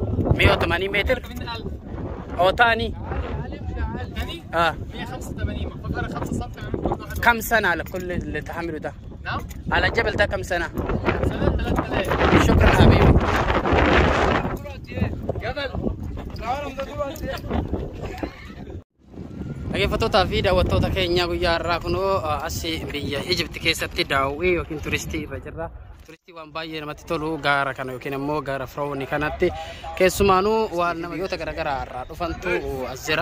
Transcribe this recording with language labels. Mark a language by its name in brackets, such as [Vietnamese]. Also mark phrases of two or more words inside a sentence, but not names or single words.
[Arabic] 180 متر؟ أو تاني؟ ثاني؟ 185 فقرة 5 سم. كم سنة على كل اللي تحمله ده؟ نعم؟ على الجبل ده كم سنة؟ سنة 3000. شكرا حبيبي. جبل الهرم ده دلوقتي [Oromo] dhaggeeffattoota fi daawwattoota keenya guyyaa irraa kunoo asii biyya Ijipti keessatti daawwii yookiin turistii irra jirra. Turistii waan baay'ee namatti tolu gaara kana yookiin immoo gaara Firoowni kanatti keessumaanuu waan biyyoota garaagaraa irraa dhufantu as jira.